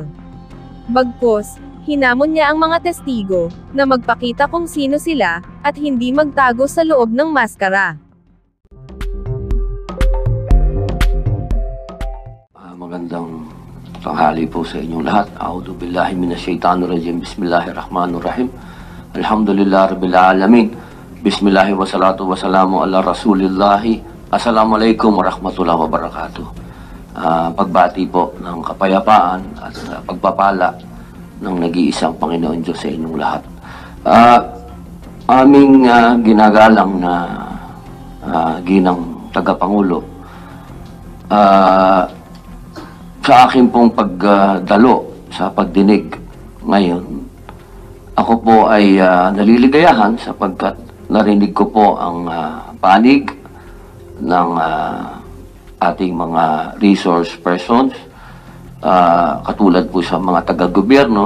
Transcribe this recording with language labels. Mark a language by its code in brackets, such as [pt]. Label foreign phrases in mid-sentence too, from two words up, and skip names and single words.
[tl] Bagkus, hinamon niya ang mga testigo, na magpakita kung sino sila, at hindi magtago sa loob ng maskara. Magandang tanghali po sa inyong lahat. [ar] أعوذ بالله من الشيطان الرجيم. بسم الله الرحمن الرحيم. الحمد لله رب العالمين. بسم الله والصلاة والسلام على رسول الله. السلام عليكم ورحمة الله وبركاته. [tl] Pagbati po ng kapayapaan at pagpapala ng nag-iisang Panginoon Diyos sa inyong lahat. Aming ginagalang na ginang tagapangulo, sa akin pong pagdalo sa pagdinig ngayon, ako po ay naliligayahan sapagkat narinig ko po ang panig ng ating mga [en] resource persons, [tl] katulad po sa mga taga-gobyerno.